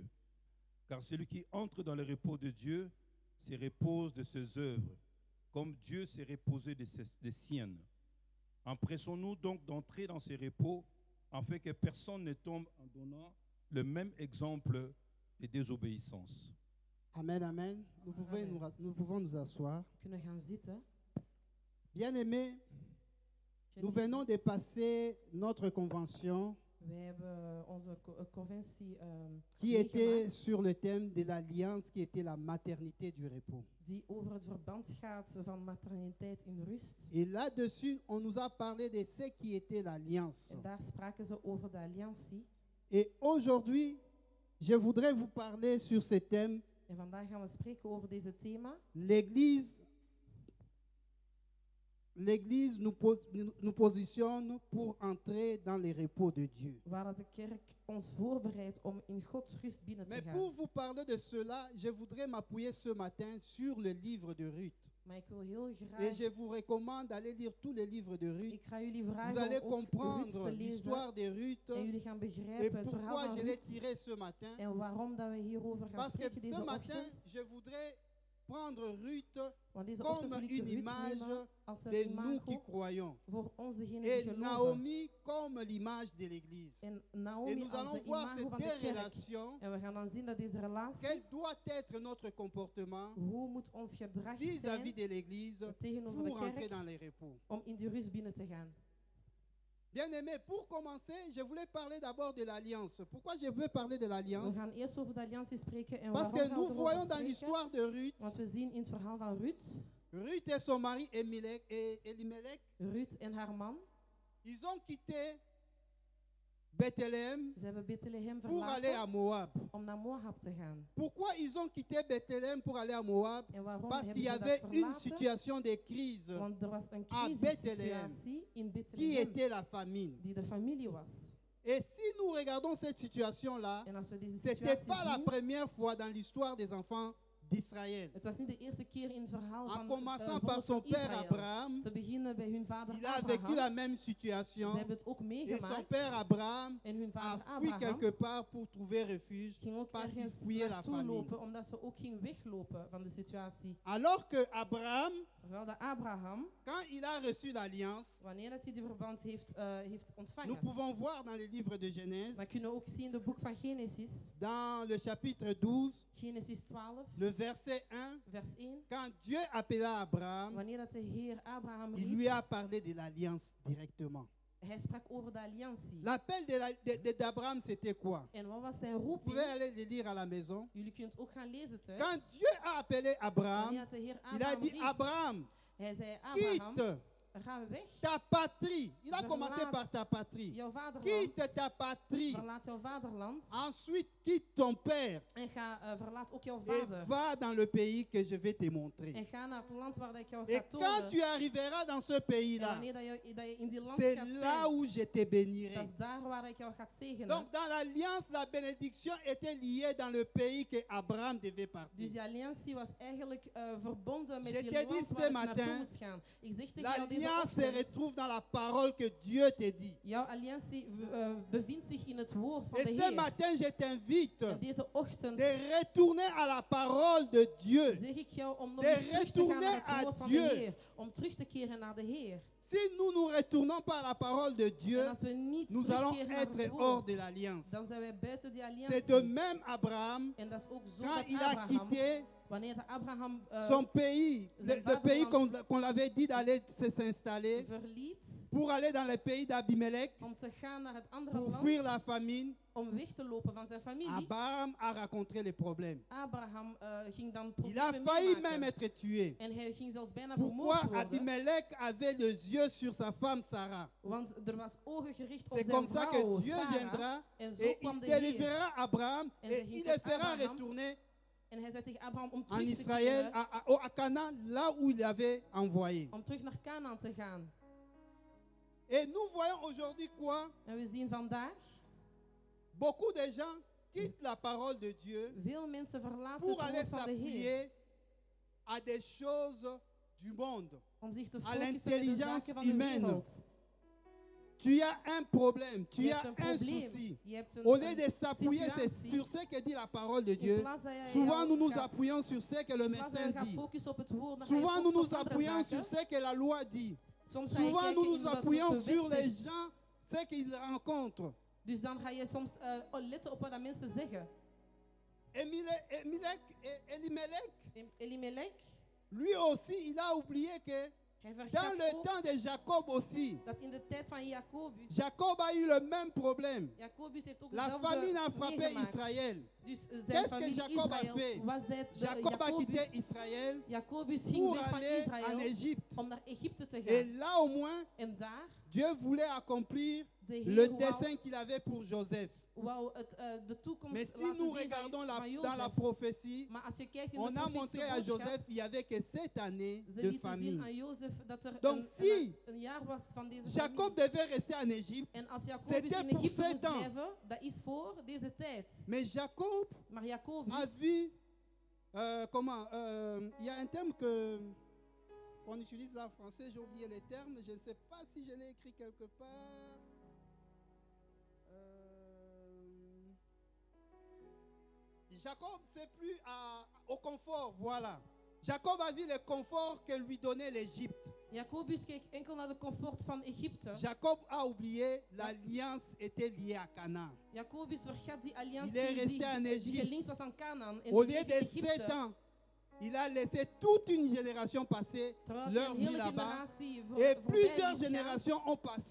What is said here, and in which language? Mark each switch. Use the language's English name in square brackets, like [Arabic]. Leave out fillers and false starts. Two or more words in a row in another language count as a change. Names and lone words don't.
[French] Car celui qui entre dans le repos de Dieu se repose de ses œuvres, comme Dieu s'est reposé des siennes. Empressons-nous donc d'entrer dans ce repos, afin que personne ne tombe en donnant le même exemple de désobéissance. Amen, amen. Nous pouvons nous asseoir. [Dutch] We kunnen gaan zitten. [French] Bien-aimés, nous venons de passer notre convention [Dutch] Wij hebben onze conventie [French] qui était [Dutch] meegemaakt, [French] sur le thème de l'alliance, qui était la maternité du repos. [Dutch] die over het verband gaat van materniteit in rust. [French] Et là-dessus, on nous a parlé de ce qui était l'alliance. [Dutch] En daar spraken ze over de alliantie. [French] Et aujourd'hui, je voudrais vous parler sur ce thème. [Dutch] En vandaag gaan we spreken over deze thema. [French] L'Église nous positionne pour entrer dans le repos de Dieu. [Dutch] Waar de kerk ons voorbereidt om in Gods rust binnen te [French] Mais [Dutch] gaan. [French] pour vous parler de cela, je voudrais m'appuyer ce matin sur le livre de Ruth. [Dutch] Maar ik wil heel [French] Et [Dutch] graag, [French] je vous recommande d'aller lire tous les livres de Ruth. [Dutch] ik ga jullie [French] Vous [Dutch] vragen [French] allez [Dutch] om ook Ruth [French] comprendre [Dutch] te lezen. [French] l'histoire de Ruth [Dutch] En jullie gaan [French] et [Dutch] begrijpen het verhaal [French] pourquoi [Dutch] van [French] je l'ai [Dutch] Ruth. [French] tiré ce matin. [Dutch] En waarom dat we hierover gaan [French] Parce que [Dutch] spreken [French] ce [Dutch] deze [French] matin, [Dutch] ochtend. [French] je voudrais prendre Ruth [Dutch] Want deze [French] comme [Dutch] ochtend wil ik [French] une [Dutch] Ruth [French] image [Dutch] nemen als [French] de [Dutch] een [French] nous qui [Dutch] imago [French] croyons. [Dutch] voor ons degenen [French] Et [Dutch] die geloven. [French] Naomi comme l'image de l'Église. [Dutch] En [French] Et [Dutch] Naomi [French] nous [Dutch] als [French] allons [Dutch] de [French] voir ces [Dutch] imago van [French] deux [Dutch] de kerk. [French] relations. [Dutch] En we gaan dan zien dat deze relatie, [French] Quel doit être notre comportement [Dutch] hoe moet ons gedrag [French] vis-à-vis [Dutch] zijn [French] de l'Église [Dutch] tegenover [French] pour [Dutch] de [French] entrer [Dutch] kerk [French] dans les repos. [Dutch] om in die rust binnen te gaan. [French] Bien-aimés, pour commencer, je voulais parler d'abord de l'alliance. Pourquoi je veux parler de [Dutch] We [French] l'alliance? [Dutch] gaan eerst over de alliantie spreken. En [French] Parce [Dutch] waarom [French] que [Dutch] gaan we [French] nous [Dutch] erover [French] voyons dans [Dutch] spreken? [French] l'histoire de Ruth, [Dutch] Want we zien in het verhaal van Ruth, [French] Ruth et son mari Elimelech, [Dutch] Ruth en haar man, [French] ils ont quitté Bethléem [Dutch] ze hebben Bethlehem [French] pour aller à [Dutch] verlaten [French] Moab. [Dutch] om naar Moab te gaan. [French] Pourquoi ils ont quitté Bethléem pour aller à Moab? [Dutch] En waarom [French] Parce qu'il [Dutch] hebben [French] y [Dutch] ze dat [French] avait une [Dutch] verlaten? [French] situation de crise [Dutch] Want er was een [French] à [Dutch] crisissituatie in [French] qui [Dutch] Bethlehem [French] était la famine. [Dutch] die de familie was. [French] Et si nous regardons cette situation-là, [Dutch] En als we deze [French] ce n'était [Dutch] situatie [French] pas la [Dutch] zien, [French] première fois dans l'histoire des enfants d'Israël. [Dutch] het was niet de eerste keer in het verhaal En van [French] commençant [Dutch] het [French] par [Dutch] volk [French] son [Dutch] van [French] père [Dutch] Israël. [French] Abraham, [Dutch] Te beginnen bij hun vader [French] il a vécu [Dutch] Abraham. [French] la même [Dutch] Ze [French] situation. [Dutch] hebben het ook [French] Et son [Dutch] meegemaakt. [French] père Abraham [Dutch] En hun [French] a [Dutch] vader [French] fui [Dutch] Abraham [French] quelque part pour trouver refuge [Dutch] ging ook [French] parce qu'il [Dutch] ergens [French] fuyait la [Dutch] naartoe [French] famine. [Dutch] lopen, omdat ze ook ging weglopen van de situatie. [French] Alors que Abraham, [Dutch] Terwijl dat Abraham, [French] quand il a reçu l'alliance, [Dutch] wanneer dat hij die verband heeft [French] nous [Dutch] ontvangen, [French] pouvons voir dans le livre de Genèse, [Dutch] dan kunnen we ook zien in het boek van Genesis, [French] dans le chapitre 12, [Dutch] Genesis 12, [French] le verset 1, [Dutch] vers 1, [French] quand Dieu appela Abraham, [Dutch] wanneer dat de Heer Abraham [French] il [Dutch] riep, [French] lui a parlé de l'alliance directement. [Dutch] hij sprak over de alliantie. [French] L'appel d'Abraham, c'était quoi? [Dutch] En wat was zijn [French] Vous [Dutch] roeping? [French] pouvez aller le lire à la maison. [Dutch] Jullie kunt ook gaan lezen thuis. [French] Quand Dieu a appelé Abraham, [Dutch] Wanneer dat de Heer [French] il a [Dutch] Abraham [French] dit, [Dutch] riep, [French] Abraham, [Dutch] hij zei, Abraham, [French] quitte [Dutch] ga weg. [French] ta patrie. Il a [Dutch] Verlaat [French] commencé par ta patrie. [Dutch] Jouw vaderland. [French] Quitte ta patrie. [Dutch] Verlaat jouw vaderland. [French] Ensuite, quitte ton père [Dutch] En verlaat ook jouw [French] et [Dutch] vader. [French] va dans le pays que je vais te montrer. [Dutch] En ga naar het land waar dat ik jou [French] Et [Dutch] ga [French] quand [Dutch] tonen. [French] tu arriveras dans ce [Dutch] En [French] pays-là, [Dutch] wanneer dat je in die land [French] c'est [Dutch] gaat [French] là [Dutch] zijn, [French] où je te [Dutch] dat [French] bénirai. [Dutch] is daar waar ik jou ga zegenen. [French] Donc, dans l'alliance, la bénédiction était liée dans le pays que Abraham devait [Dutch] Dus [French] partir. [Dutch] die alliantie was eigenlijk verbonden met [French] Je [Dutch] die [French] t'ai dit [Dutch] land [French] ce [Dutch] waar ik [French] matin, [Dutch] naartoe moest gaan. Ik zeg tegen jou deze [French] L'alliance se [Dutch] ochtend, [French] retrouve dans la parole que Dieu te dit. [Dutch] jouw alliantie bevindt zich in het woord van [French] Et [Dutch] de [French] ce [Dutch] Heer. [French] matin, je t'invite [Dutch] En deze ochtend [French] de retourner à la parole de Dieu. [Dutch] zeg ik jou om nog [French] De [Dutch] eens terug te gaan naar [French] retourner [Dutch] het [French] à [Dutch] woord van [French] Dieu. [Dutch] de Heer. Om terug te keren naar de Heer. [French] Si nous ne retournons pas à la parole de Dieu, [Dutch] En als we niet [French] nous allons [Dutch] terugkeren naar het [French] être [Dutch] woord, [French] hors de l'alliance. [Dutch] dan zijn wij buiten die [French] C'est [Dutch] alliantie. [French] de même Abraham, [Dutch] En dat is ook zo [French] quand [Dutch] dat [French] il a [Dutch] Abraham, [French] quitté [Dutch] wanneer de Abraham [French] son pays, [Dutch] zijn [French] le pays [Dutch] vaderland [French] qu'on l'avait dit d'aller s'installer, [Dutch] verliet [French] pour aller dans le pays d'Abimelech, [Dutch] om te gaan naar het andere [French] pour [Dutch] land, [French] fuir la famine, [Dutch] om weg te lopen van zijn familie, [French] Abraham a rencontré les problèmes. [Dutch] Abraham ging dan [French] Il a [Dutch] problemen [French] failli [Dutch] meemaken. [French] même être tué. [Dutch] En hij ging zelfs bijna [French] Pourquoi [Dutch] vermoord worden. [French] Abimelech avait les yeux sur sa femme Sarah? [Dutch] Want er was ogen gericht op [French] C'est [Dutch] zijn [French] comme ça [Dutch] vrouw, [French] que Dieu [Dutch] Sarah. [French] viendra [Dutch] En zo [French] et [Dutch] kwam [French] il [Dutch] de Heer. [French] délivrera Abraham [Dutch] En [French] et [Dutch] ze ging [French] il [Dutch] tot [French] le fera [Dutch] Abraham. [French] retourner [Dutch] En hij zei tegen Abraham om [French] en [Dutch] terug te [French] Israël, [Dutch] keren, [French] à Canaan, là où il avait envoyé. [Dutch] om terug naar Canaan te gaan. [French] Et nous voyons aujourd'hui quoi? [Dutch] En we zien vandaag, [French] Beaucoup de gens quittent la parole de Dieu [Dutch] veel mensen verlaten [French] pour [Dutch] het [French] aller [Dutch] woord van de Heer. [French] s'appuyer à des choses du monde. [Dutch] Om zich te [French] à [Dutch] focussen op de [French] l'intelligence [Dutch] zaken van de [French] humaine. [Dutch] wereld. [French] Tu as un problème, tu [Dutch] Je [French] as [Dutch] hebt een [French] un [Dutch] probleem. [French] souci. [Dutch] Je hebt een, [French] Au lieu de s'appuyer [Dutch] situatie. [French] sur ce que dit la parole de [Dutch] In [French] Dieu, [Dutch] plaats dat jij [French] souvent [Dutch] jou [French] nous nous [Dutch] gaat- [French] appuyons sur ce que le [Dutch] in plaats dat [French] médecin [Dutch] je gaat [French] dit. [Dutch] focussen op het woord, dan ga je [French] Souvent nous [Dutch] focussen [French] nous [Dutch] op andere [French] appuyons sur [Dutch] zaken. [French] ce que la loi dit. [Dutch] Soms ga je [French] Souvent nous [Dutch] kijken [French] nous [Dutch] in wat [French] appuyons [Dutch] de [French] sur [Dutch] wet [French] les [Dutch] zegt. [French] gens, ce qu'ils rencontrent. [Dutch] Dus dan ga je soms letten op wat dat mensen zeggen. [French] Elimelech, [Dutch] Elimelech, [French] lui aussi, il a oublié que [Dutch] hij [French] dans [Dutch] vergat [French] le [Dutch] ook [French] temps de Jacob aussi, [Dutch] dat in de tijd van Jacobus, [French] Jacob a eu le même problème. [Dutch] Jacobus heeft ook [French] La [Dutch] hetzelfde [French] famine a frappé [Dutch] meegemaakt. [French] Israël. [Dutch] Dus zijn [French] Qu'est-ce que [Dutch] familie [French] Jacob a [Dutch] Israël [French] fait? [Dutch] was het de [French] Jacob a quitté [Dutch] Jacobus. [French] Israël [Dutch] Jacobus ging [French] pour [Dutch] weg van [French] aller en [Dutch] Israël [French] Égypte. [Dutch] om naar Egypte te [French] Et [Dutch] gaan. [French] là au moins, [Dutch] En daar, [French] Dieu voulait accomplir [Dutch] de [French] le [Dutch] Heer [French] dessein qu'il avait pour Joseph. [Dutch] wou de toekomst [French] Mais si [Dutch] laten [French] nous [Dutch] zien [French] regardons [Dutch] van [French] dans la [Dutch] Jozef. [French] prophétie, [Dutch] Maar als je kijkt in [French] on [Dutch] de [French] a montré à [Dutch] profetische [French] Joseph [Dutch] boodschap, [French] qu'il n'y avait que 7 années [Dutch] ze [French] de [Dutch] lieten zien [French] famine. [Dutch] aan Jozef dat er [French] Donc si [Dutch] een jaar was van deze [French] Jacob [Dutch] familie. [French] devait rester en Égypte, [Dutch] En als Jacobus [French] c'était [Dutch] in [French] pour [Dutch] Egypte [French] 7 [Dutch] moest [French] ans. [Dutch] blijven, dat is voor deze tijd. [French] Mais Jacob [Dutch] Maar Jacobus [French] a vu, il y a un terme qu'on utilise en français, j'ai oublié les termes, je ne sais pas si je l'ai écrit quelque part. Jacob, c'est plus au confort, voilà. Jacob a vu le confort que lui donnait l'Égypte. [Dutch] Jacobus keek enkel naar de comfort van Egypte. [French] Jacob a oublié, l'alliance était liée à Canaan. [Dutch] Jacobus vergat die [French] Il est [Dutch] alliantie [French] resté en [Dutch] die [French] Égypte. [Dutch] gelinkt was aan Canaan. En [French] Au [Dutch] die [French] lieu [Dutch] bleef in [French] de 7 [Dutch] Egypte. [French] ans, il a laissé toute une génération passer [Dutch] Terwijl [French] leur [Dutch] een [French] vie [Dutch] hele [French] là-bas. [Dutch] generatie [French] Et [Dutch] voorbij [French] plusieurs [Dutch] liet gaan. [French] générations ont passé